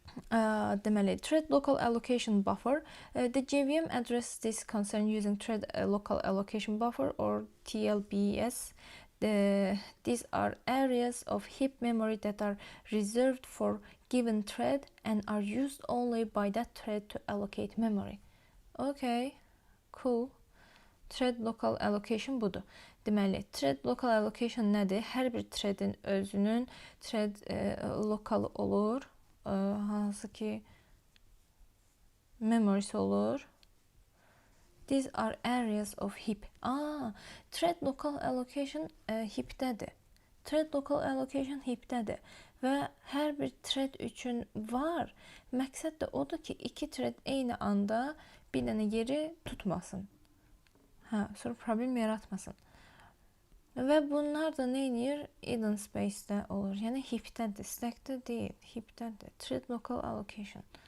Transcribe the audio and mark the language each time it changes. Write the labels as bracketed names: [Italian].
[Azerbaijani] Deməli, [English] thread local allocation buffer. The JVM addresses this concern using thread local allocation buffer or TLBS. These are areas of heap memory that are reserved for given thread and are used only by that thread to allocate memory. Okay, cool. [Azerbaijani] Thread local allocation budur. Deməli, thread local allocation nədir? Hər bir threadin özünün thread lokalı olur. Hansı ki memory'si olur. [English] These are areas of heap. [Azerbaijani] Thread local allocation heap'dədir. Thread local allocation heap'dədir. Və hər bir thread üçün var. Məqsəd də odur ki, iki thread eyni anda bir dənə yeri tutmasın. Sonra problem yaratmasın. Və bunlar da nə edir? Hidden space'də olur. Yəni heap'dədir, stack'də deyil, heap'dədir. Thread local allocation.